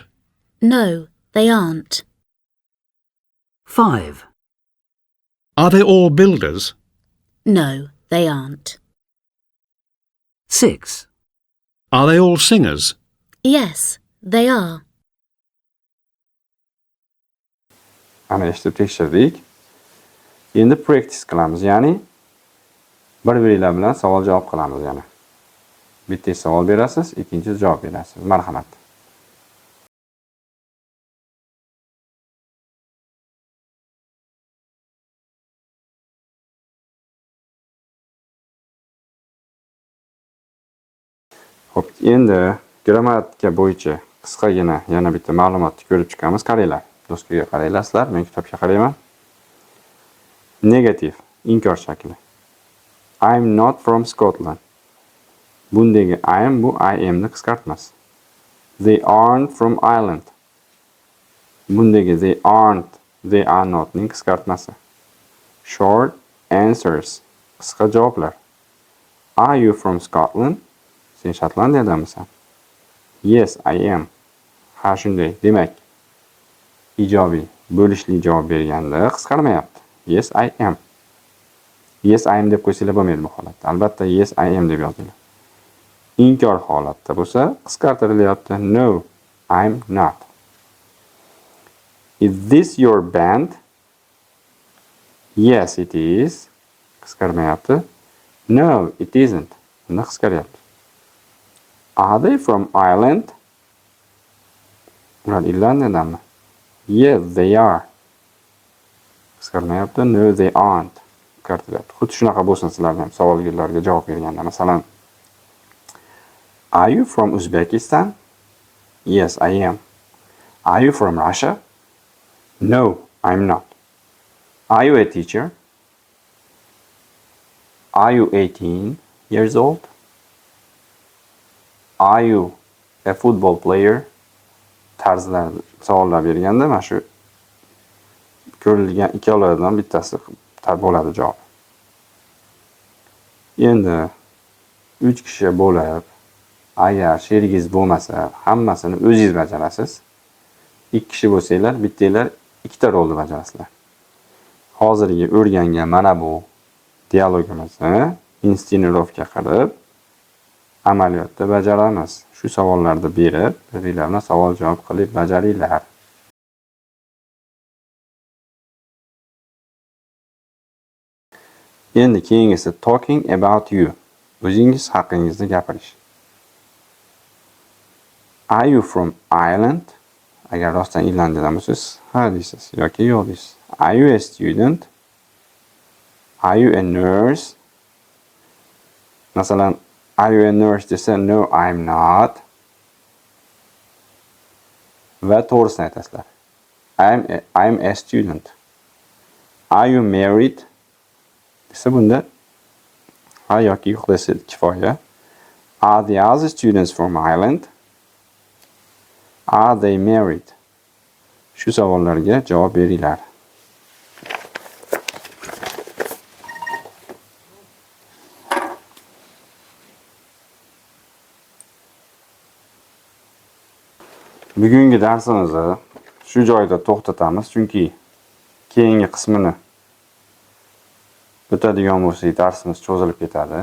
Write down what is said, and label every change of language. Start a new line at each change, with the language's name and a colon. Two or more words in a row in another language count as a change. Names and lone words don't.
English: No, they aren't. 5. Are they all builders? No, they aren't. 6. Are they all singers? Yes, they are.
Uzbek: Ana eshitib tekshirdik. Endi practice qilamiz, ya'ni bir-biringlar bilan savol-javob qilamiz yana. Bitta savol berasiz, ikkinchi javob berasiz. Marhamat. Xo'p, endi grammatika bo'yicha qisqagina yana bitta ma'lumotni ko'rib chiqamiz. Qaranglar. Doskaga qaranglarsizlar, men kitobga qarayman. Negativ, inkor shakli.
English: I'm not from Scotland.
Uzbek: Bundagi
English: I am
Uzbek: bu
English: I am
Uzbek: ni qisqartmasi.
English: They aren't from Ireland. Bundagi they aren't, they are not
Uzbek: ning qisqartmasi.
English: Short answers,
Uzbek: qisqa javoblar.
English: Are you from Scotland?
Uzbek: Sen Shotlandiyadamisan?
English: Yes, I am.
Uzbek: Ha, shunday. Demak, ijobiy, bo'lishli javob berganda qisqarmayapti.
English: Yes, I am. Yes, I am
Uzbek: deb qo'ysanglar bo'lmaydi bu holatda. Albatta,
English: yes, I am
Uzbek: deb yozinglar. Inkor holatda bo'lsa, qisqartirilyapti.
English: No, I'm not. Is this your band? Yes, it is. Qisqarmayapti. No, it isn't.
Uzbek: Uni qisqaryapti.
English: Are they from Ireland?
Uzbek: Ular Irlandiyadanmi?
English: Yes, they are. Qisqarmayapti. No, they aren't.
Uzbek: Qisqartiryapti. Xuddi shunaqa bo'lsin sizlarga ham savollarga javob berganda. Masalan,
English: are you from Uzbekistan? Yes, I am. Are you from Russia? No, I'm not. Are you a teacher? Are you 18 years old? Are you a football player?
Uzbek: Tarzlar savollar berganda mana shu ko'rilgan ikkovlaridan bittasi bo'ladi javob. Endi 3 kishi bo'lib, agar sherigingiz bo'lmasa, hammasini o'zingiz bajarasiz. 2 kishi bo'lsanglar, bittanglar ikkita rolni bajarasizlar. Hozirgi o'rgangan mana bu dialogimizni instenorovka qilib amaliyotda bajaramiz. Shu savollarni berib, bir-birlarini savol-javob qilib bajaringlar. Endi keyingisi
English: talking about you.
Uzbek: O'zingiz haqingizda gapirish.
English: Are you from Ireland?
Uzbek: Agar rostdan Irlandiyadan bo'lsangiz, ha deysiz yoki yo'q deysiz.
English: Are you a student? Are you a nurse? Masalan, are you a nurse desa, no, I'm not.
Uzbek: Va to'g'risini aytasizlar.
English: I'm a student. Are you married?
Uzbek: Desa bunda ha yoki yo'q desa kifoya. Are the other students from Ireland? Are they married? Shu savollarga javob beringlar. Bugungi darsimizni shu joyda to'xtatamiz, chunki keyingi qismini o'tadigan bo'lsak, darsimiz cho'zilib ketadi.